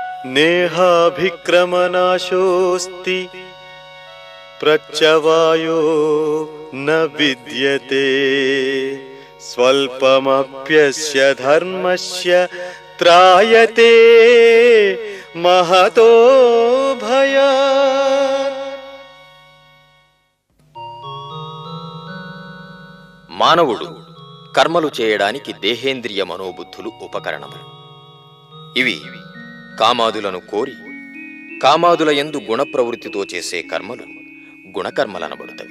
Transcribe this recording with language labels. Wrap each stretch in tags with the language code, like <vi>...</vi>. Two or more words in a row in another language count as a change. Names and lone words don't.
<sa>नेहाभिक्रमनाशोऽस्ति प्रत्यवायो न विद्यते स्वल्पमप्यस्य धर्मस्य त्रायते महतो भयात्।</sa> <te>మానవుడు కర్మలు చేయడానికి దేహేంద్రియ మనోబుద్ధులు ఉపకరణములు. ఇవి కామాదులను కోరి కామాదుల యందు గుణప్రవృత్తితో చేసే కర్మలు గుణకర్మలనబడుతవి.</te>